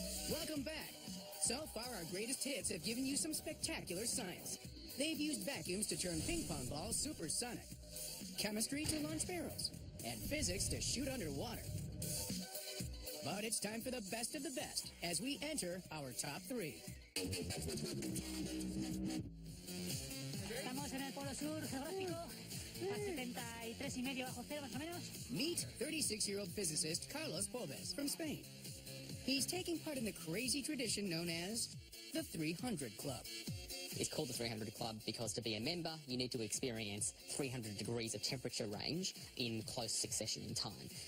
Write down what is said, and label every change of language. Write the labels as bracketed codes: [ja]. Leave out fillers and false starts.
[en] Welcome back. So far, our greatest hits have given you some spectacular science. They've used vacuums to turn ping pong balls supersonic, chemistry to launch sparrows, and physics to shoot underwater. But it's time for the best of the best as we enter our top 3. [es] Estamos en el Polo Sur geográfico, a 73,5 bajo cero más o menos. [en] Meet 36-year-old physicist Carlos Pobes from Spain. He's taking part in the crazy tradition known as the 300 Club. It's called the 300 Club because to be a member, you need to experience 300 degrees of temperature range in close succession in time.